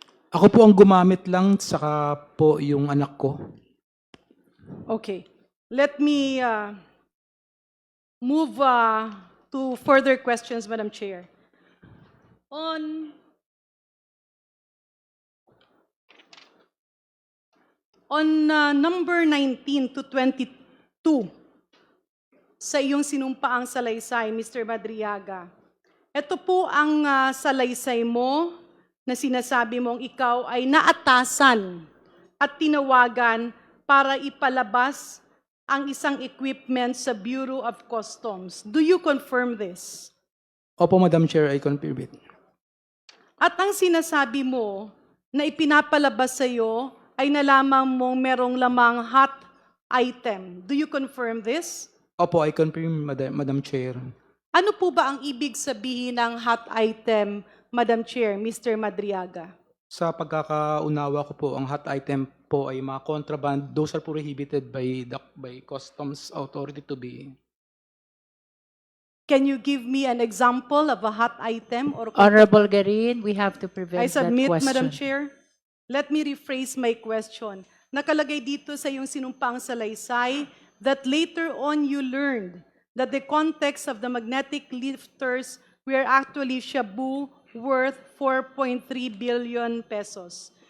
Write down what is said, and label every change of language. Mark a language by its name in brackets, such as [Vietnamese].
[Filipino] Ako po ang gumamit lang, saka po yung anak ko. Okay. [English] Let me move to further questions, Madam Chair. On number 19 to 22, [Filipino] sa iyong sinumpaang salaysay, [English] Mr. [Filipino] Madriaga, ito po ang salaysay mo na sinasabi mong ikaw ay naatasan at tinawagan para ipalabas ang isang equipment sa Bureau of Customs. [English] Do you confirm this? Opo, Madam Chair, I confirm it. [Filipino] At ang sinasabi mo na ipinapalabas sa iyo ay nalaman mong merong lamang hot item. [English] Do you confirm this? Opo, I confirm, Madam Chair. [Filipino] Ano po ba ang ibig sabihin ng hot item, Madam Chair, Mr. Madriaga? Sa pagkakaunawa ko po, ang hot item po ay mga contraband. [English] Those are prohibited by Customs Authority to be. Can you give me an example of a hot item? Or Honorable Garin, we have to prevent I that submit, question. Madam Chair. Let me rephrase my question. [Filipino] Nakalagay dito sa iyong sinumpang salaysay [English] that later on you learned that the context of the magnetic lifters were actually shabu worth 4.3 billion pesos.